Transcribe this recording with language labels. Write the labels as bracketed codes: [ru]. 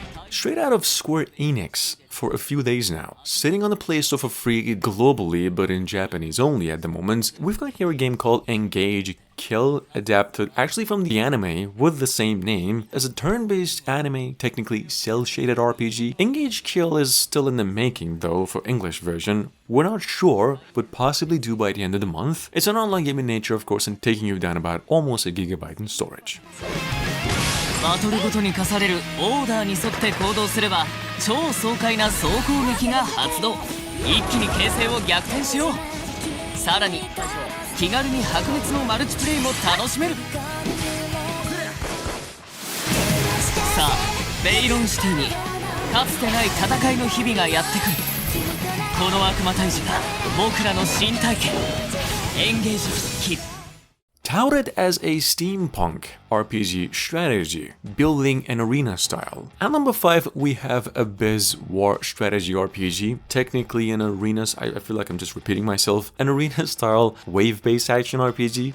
[en] Straight out of Square Enix for a few days now, sitting on the Play Store for free globally but in Japanese only at the moment, we've got here a game called Engage Kill, adapted actually from the anime with the same name as a turn-based anime, technically cel-shaded RPG. Engage Kill is still in the making though for English version. We're not sure, but possibly due by the end of the month. It's an online game in nature of course and taking you down about almost 1 gigabyte in storage. [ja] バトルごとに課されるオーダーに沿って行動すれば超爽快な総攻撃が発動。一気に形勢を逆転しよう。さらに気軽に白熱のマルチプレイも楽しめる。さあベイロンシティにかつてない戦いの日々がやってくる。この悪魔退治が僕らの新体験。エンゲージキッ。 [en] Touted as a steampunk RPG strategy, building an arena style. At number 5, we have a Bizwar strategy RPG, technically an arena, I feel like I'm just repeating myself, an arena style wave-based action RPG.